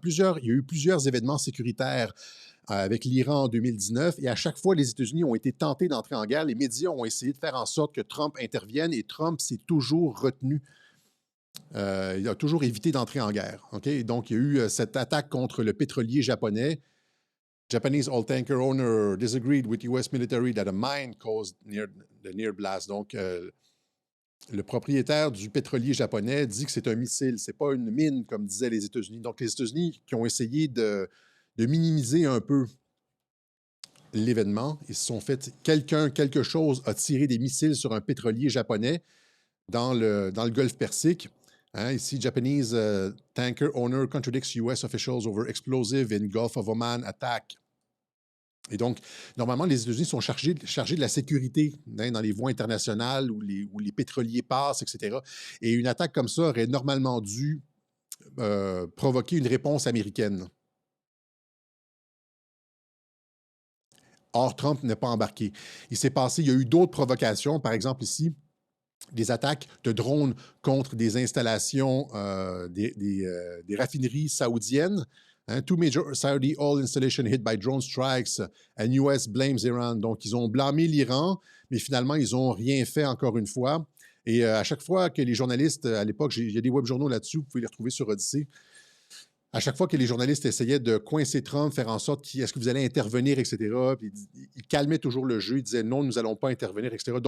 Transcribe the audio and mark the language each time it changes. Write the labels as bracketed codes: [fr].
[fr] Il y a eu plusieurs événements sécuritaires avec l'Iran en 2019 et à chaque fois, les États-Unis ont été tentés d'entrer en guerre. Les médias ont essayé de faire en sorte que Trump intervienne et Trump s'est toujours retenu. Il a toujours évité d'entrer en guerre. Okay? Donc, il y a eu cette attaque contre le pétrolier japonais. [en] Japanese oil tanker owner disagreed with US military that a mine caused the near blast. [fr] Donc, le propriétaire du pétrolier japonais dit que c'est un missile, c'est pas une mine, comme disaient les États-Unis. Donc, les États-Unis qui ont essayé de minimiser un peu l'événement, ils se sont fait quelque chose a tiré des missiles sur un pétrolier japonais dans le Golfe Persique. Hein, ici, [en] Japanese tanker owner contradicts US officials over explosive in Gulf of Oman attack. [fr] Et donc, normalement, les États-Unis sont chargés de la sécurité hein, dans les voies internationales où les pétroliers passent, etc. Et une attaque comme ça aurait normalement dû provoquer une réponse américaine. Or, Trump n'est pas embarqué. Il y a eu d'autres provocations, par exemple ici, des attaques de drones contre des installations, des raffineries saoudiennes. [en] Hein, two major Saudi oil installations hit by drone strikes and US blames Iran. [fr] Donc, ils ont blâmé l'Iran, mais finalement, ils n'ont rien fait encore une fois. Et à chaque fois que les journalistes, à l'époque, il y a des web-journaux là-dessus, vous pouvez les retrouver sur Odyssey. À chaque fois que les journalistes essayaient de coincer Trump, faire en sorte est-ce que vous allez intervenir, etc., puis ils calmaient toujours le jeu, ils disaient non, nous n'allons pas intervenir, etc.